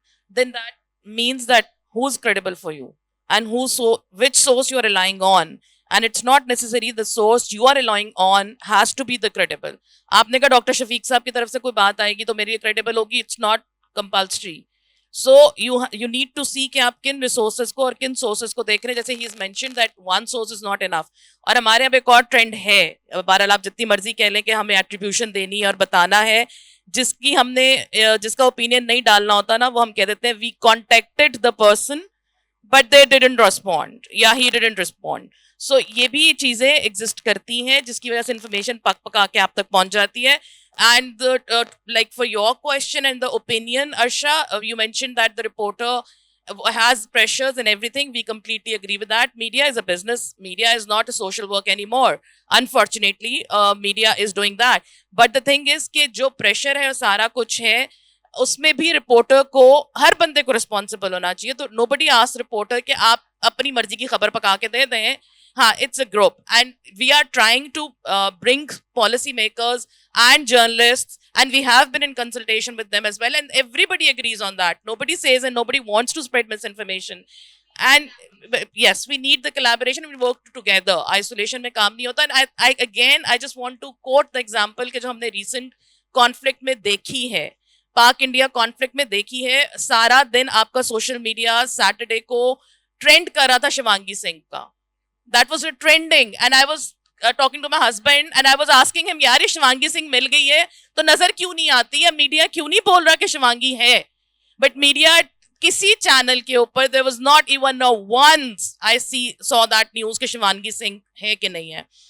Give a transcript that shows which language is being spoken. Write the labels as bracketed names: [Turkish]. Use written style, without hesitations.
[English] Then that means that who's credible for you and which source you are relying on. And it's not necessary the source you are relying on has to be the credible. [Hindi] आपने कहा doctor Shafiq साहब की तरफ से कोई बात आएगी तो मेरी credible होगी. [English] It's not compulsory. So you need to see [Hindi] कि आप किन resources को और किन sources को देख रहे हैं. [English] जैसे he has mentioned that one source is not enough. [Hindi] और हमारे यहाँ एक और trend है. बहरहाल आप जितनी मर्जी कह लें कि हमें attribution देनी है और बताना है. जिसका opinion नहीं डालना होता ना, वो हम कह देते हैं [English] we contacted the person but they didn't respond. Yeah, he didn't respond. [Hindi] So ये भी चीज़ें exist करती हैं जिसकी वजह से information पका के आप तक पहुंच जाती है. [English] And like for your question and the opinion, Arsha, you mentioned that the reporter has pressures and everything. We completely agree with that. Media is a business. Media is not a social work anymore. Unfortunately, media is doing that. But the thing is [Hindi] कि जो pressure है सारा कुछ है, उसमें भी reporter को हर बंदे को रिस्पॉन्सिबल होना चाहिए. तो [English] nobody asks [Hindi] रिपोर्टर कि आप अपनी मर्जी की खबर पका के दे दें. [English] हाँ, it's a group and we are trying to bring policy makers and journalists, and we have been in consultation with them as well, and everybody agrees on that. Nobody says and nobody wants to spread misinformation. and yes, we need the collaboration, we work together. [Hindi] Isolation mein kaam nahi hota. [English] And I just want to quote the example [Hindi] ke jo humne recent conflict mein dekhi hai, पाक India conflict में देखी है. सारा दिन आपका social media Saturday को trend कर रहा था शिवांगी सिंह का. [English] that was trending and I was talking to my husband and I was asking him, [Hindi] यार ये शिवांगी सिंह मिल गई है तो नजर क्यों नहीं आती है, मीडिया क्यों नहीं बोल रहा कि शिवांगी है. बट मीडिया किसी चैनल के ऊपर [English] there was not even once I saw that news [Hindi] कि शिवांगी सिंह है कि नहीं है.